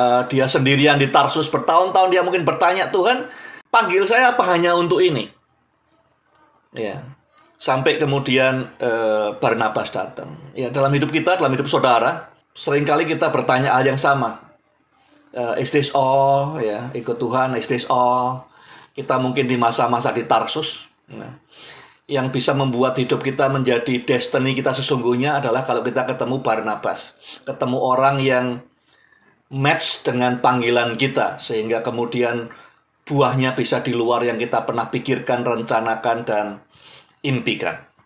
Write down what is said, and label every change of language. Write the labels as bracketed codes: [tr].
[id] Dia sendirian di Tarsus bertahun-tahun. Dia mungkin bertanya, Tuhan panggil saya apa hanya untuk ini? Ya, sampai kemudian Barnabas datang. Ya, dalam hidup kita, dalam hidup saudara, seringkali kita bertanya hal yang sama. [en] is this all, ya, [id] ikut Tuhan, [en] is this all. [id] Kita mungkin di masa-masa di Tarsus. Nah, yang bisa membuat hidup kita menjadi destiny kita sesungguhnya adalah kalau kita ketemu Barnabas. Ketemu orang yang match dengan panggilan kita. Sehingga kemudian buahnya bisa di luar yang kita pernah pikirkan, rencanakan, dan impikan.